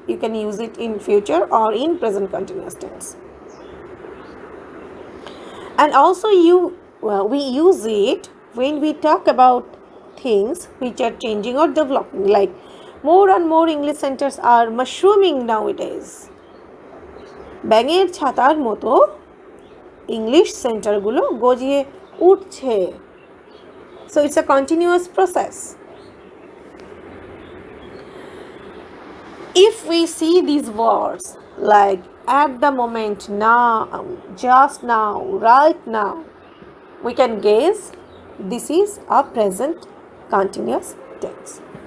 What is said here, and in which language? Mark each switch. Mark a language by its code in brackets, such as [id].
[en] You can use it in future or in present continuous tense. And also we use it when we talk about things which are changing or developing. Like, more and more English centers are mushrooming nowadays. [bn] ব্যাঙের ছাতার মতো English সেন্টারগুলো গজিয়ে উঠছে. [en] So it's a continuous process. If we see these words like at the moment, now, just now, right now, we can guess this is a present continuous tense.